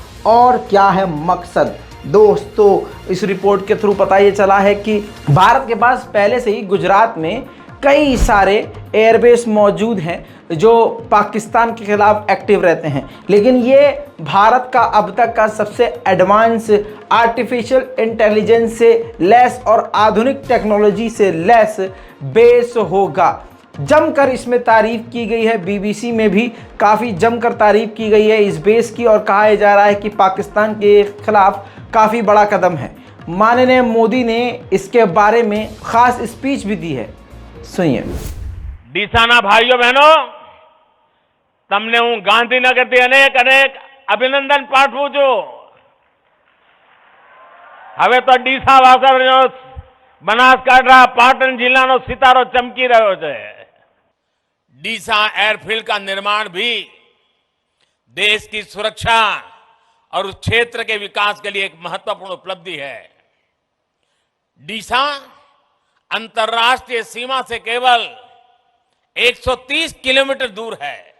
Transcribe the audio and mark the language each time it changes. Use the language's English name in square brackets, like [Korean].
[Hindi] और क्या है मकसद? दोस्तों, इस रिपोर्ट के थ्रू पता ये चला है कि भारत के पास पहले से ही गुजरात में कई सारे एयरबेस मौजूद हैं जो पाकिस्तान के खिलाफ एक्टिव रहते हैं, लेकिन ये भारत का अब तक का सबसे एडवांस आर्टिफिशियल इंटेलिजेंस से लैस और आधुनिक टेक्नोलॉजी से लैस बेस होगा। जमकर इसमें तारीफ की गई है। बीबीसी में भी काफ़ी जमकर तारीफ की गई है इस बेस की, और कहा जा रहा है कि पाकिस्तान के खिलाफ काफ़ी बड़ा कदम है। माननीय मोदी ने इसके बारे में खास स्पीच भी दी है, सुनिए। [Gujarati] ડીસાના ભાઈઓ બહેનો, તમને હું ગાંધીનગરથી અનેક અભિનંદન પાઠવું છું। હવે તો ડીસા વાસણનો બનાસકાંઠા પાટણ જિલ્લાનો સિતારો ચમકી રહ્યો છે। [Hindi] ડીસા एयरफील्ड का निर्माण भी देश की सुरक्षा और उस क्षेत्र के विकास के लिए एक महत्वपूर्ण उपलब्धि है। ડીસા अंतर्राष्ट्रीय सीमा से केवल 130 किलोमीटर दूर है।